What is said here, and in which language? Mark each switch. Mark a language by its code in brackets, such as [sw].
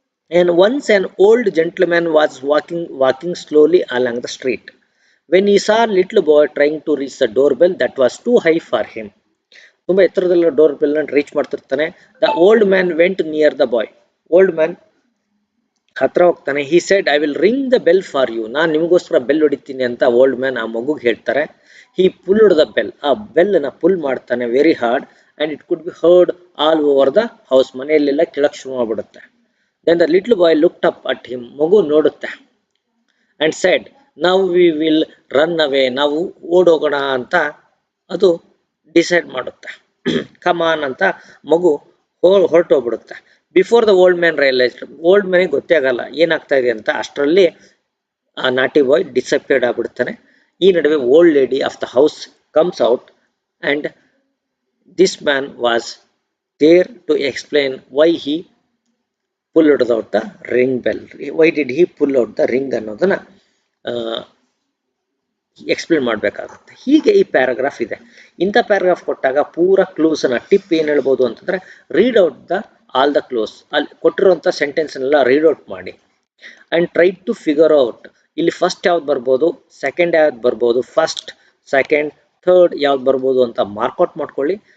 [en] And once an old gentleman was walking slowly along the street when he saw a little boy trying to reach the doorbell that was too high for him. [kn] ತುಂಬಾ ಎತ್ತರದಲ್ಲಿ door bell ಅನ್ನು reach ಮಾಡ್ತಿರ್ತಾನೆ. [en] The old man went near the boy. [kn] Old man ಹತ್ರ ಹೋಗ್ತಾನೆ. [en] He said, I will ring the bell for you. [kn] ನಾನು ನಿಮಗೋಸ್ಕರ bell ಹೊಡಿತೀನಿ ಅಂತ old man ಆ ಮಗುಗೆ ಹೇಳ್ತಾರೆ. [en] He pulled the bell. [kn] ಆ ಬೆಲ್ ನ ಪುಲ್ ಮಾಡ್ತಾನೆ [en] Very hard and it could be heard all over the house. [kn] ಮನೆಯಲ್ಲೆಲ್ಲ ಕೇಳಕ್ ಶುರು ಮಾಡ್ಬಿಡುತ್ತೆ. [en] Then the little boy looked up at him. [kn] ಮಗು ನೋಡುತ್ತೆ [en] and said, now we will run away. [kn] ನಾವು ಓಡೋಗೋಣ ಅಂತ ಅದು ಡಿಸೈಡ್ ಮಾಡುತ್ತೆ. [en] come on [kn] ಅಂತ ಮಗು ಹೊರಟೋಗ್ಬಿಡುತ್ತೆ. [en] before the old man realised, [kn] old ಮ್ಯಾನಿಗೆ ಗೊತ್ತೇ ಆಗಲ್ಲ ಏನಾಗ್ತಾ ಇದೆ ಅಂತ. ಅಷ್ಟರಲ್ಲಿ ಆ [en] naughty boy disappeared [kn] ಆಗ್ಬಿಡ್ತಾನೆ. ಈ ನಡುವೆ [en] Old lady of the house comes out and this man was there to explain why he pulled out the ring bell. Why did he pull out the ring [kn] ಅನ್ನೋದನ್ನ ಎಕ್ಸ್ಪ್ಲೇನ್ ಮಾಡಬೇಕಾಗುತ್ತೆ. ಹೀಗೆ ಈ ಪ್ಯಾರಾಗ್ರಾಫ್ ಇದೆ. ಇಂಥ paragraph ಕೊಟ್ಟಾಗ ಪೂರ ಕ್ಲೂಸನ್ನ tip ಏನು ಹೇಳ್ಬೋದು ಅಂತಂದರೆ, [en] Read out the all the cloze. [kn] ಅಲ್ಲಿ ಕೊಟ್ಟಿರುವಂಥ ಸೆಂಟೆನ್ಸ್ನೆಲ್ಲ ರೀಡ್ ಔಟ್ ಮಾಡಿ [en] And try to figure out. [kn] ಇಲ್ಲಿ ಫಸ್ಟ್ ಯಾವ್ದು ಬರ್ಬೋದು, ಸೆಕೆಂಡ್ ಯಾವ್ದು ಬರ್ಬೋದು, ಫಸ್ಟ್ ಸೆಕೆಂಡ್ ಥರ್ಡ್ ಯಾವ್ದು ಬರ್ಬೋದು ಅಂತ ಮಾರ್ಕೌಟ್ ಮಾಡ್ಕೊಳ್ಳಿ.